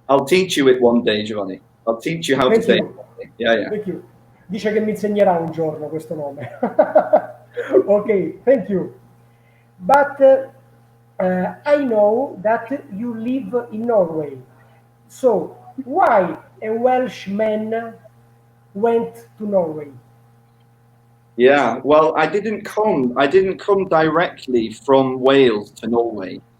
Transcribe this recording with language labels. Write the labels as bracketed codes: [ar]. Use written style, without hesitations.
[en] I'll teach you it one day, Giovanni. I'll teach you how to say it. Yeah. Thank you. [it] Dice che mi insegnerà un giorno questo nome. [en] Ok, thank you. But I know that you live in Norway. So why a Welshman went to Norway? Yeah, well, I didn't come directly from Wales to Norway.